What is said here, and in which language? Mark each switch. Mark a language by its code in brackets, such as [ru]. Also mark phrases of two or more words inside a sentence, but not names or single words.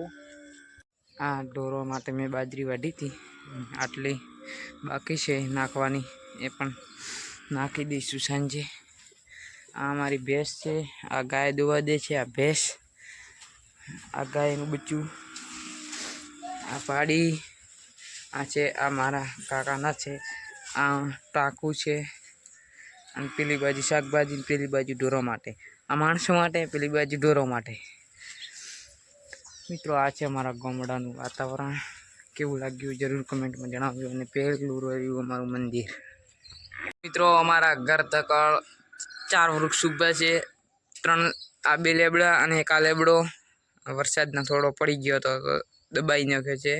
[gu] આ ઢોરો માટે મેં બાજરી વાઢી થી, આટલી બાકી છે નાખવાની, એ પણ નાખી દઈશું સાંજે। આ મારી ભેંસ છે, આ ગાય દુવા દે છે। આ ભેંસ, આ ગાયનું બચ્ચું, આ પાડી, આ છે આ મારા કાકાના છે। આ ટાકૂ છે અને પેલી બાજુ શાકભાજી, પેલી બાજુ ઢોરો માટે, આ માણસો માટે, પેલી બાજુ ઢોરો માટે। મિત્રો આ છે અમારા ગામડાનું વાતાવરણ। કેવું લાગ્યું જરૂર કમેન્ટમાં જણાવજો। અને પહેલું રહ્યું અમારું મંદિર। મિત્રો અમારા ઘર તક 4 વૃક્ષ ઊભા છે, 3 આ 2 લેબડા અને 1 આ લેબડો વરસાદના થોડો પડી ગયો તો દબાઈ નાખ્યો છે।